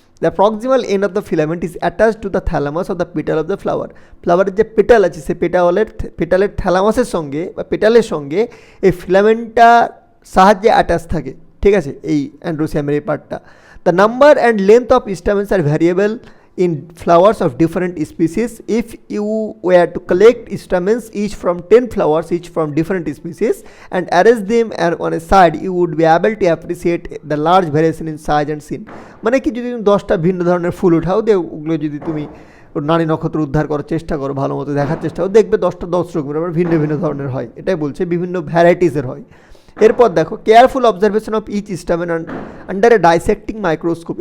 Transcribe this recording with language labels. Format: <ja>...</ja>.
<en>The proximal end of the filament is attach to the thalamus of the petal of the flower.</en> <bn>ফ্লাওয়ারের যে petal আছে সে পেটালের থ্যালামাসের সঙ্গে বা পেটালের সঙ্গে এই ফিলামেন্টটা সাহায্যে অ্যাটাচ থাকে, ঠিক আছে, এই অ্যান্ড্রোসিয়ামের এই পার্টটা।</bn> <en>The number and length of stamens are variable in flowers of different species. If you were to collect stamens each from 10 flowers each from different species and arrange them on a side, you would be able to appreciate the large variation in size and scene.</en> <bn>মানে কি, যদি তুমি 10টা ভিন্ন ধরনের ফুল উঠাও, ওগুলো যদি তুমি নারী নক্ষত্র উদ্ধার করার চেষ্টা করো, ভালো মতো দেখার চেষ্টা করো, দেখবে 10টা 10 রকমের আবার ভিন্ন ভিন্ন ধরনের হয়, এটাই বলছে, বিভিন্ন ভ্যারাইটিসের হয়। এরপর দেখো,</bn> <en>Careful observation of each stamen under a dissecting microscope.</en>